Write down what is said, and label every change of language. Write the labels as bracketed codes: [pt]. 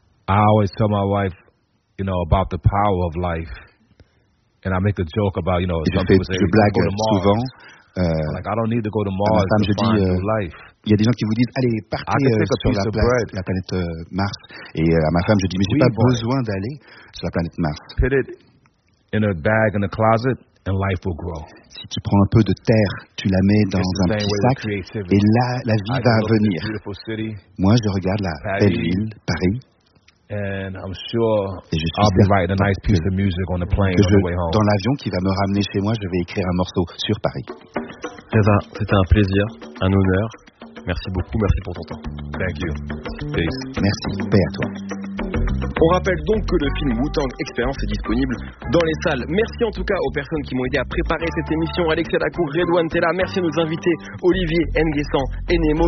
[en] I always tell my wife, you know, about the power of life, and I make a joke about, you know, [fr] je blague souvent. [en] Like I don't need to go to Mars to find life. [fr] Il y a des gens qui vous disent, allez, partez sur la planète Mars. Et à ma femme, je dis, mais j'ai pas besoin d'aller sur la planète Mars. [en] Put it in a bag in the closet. And life will grow. [fr] Si tu prends un peu de terre, tu la mets dans un petit sac, et là, la vie va venir. Moi, je regarde la belle ville, Paris, [en] and I'm sure [fr] et je suis [en] I'll be writing a nice piece of music on the plane on the way home. [fr] Dans l'avion qui va me ramener chez moi, je vais écrire un morceau sur Paris. Reza, c'était un plaisir, un honneur. Merci beaucoup, merci pour ton temps. [en] Thank you. Peace. [fr] Merci, paix à toi. On rappelle donc que le film Wu-Tang Experience est disponible dans les salles. Merci en tout cas aux personnes qui m'ont aidé à préparer cette émission. Alexia Lacour, Redouane Tella, merci à nos invités Olivier Nguessan et Nemo.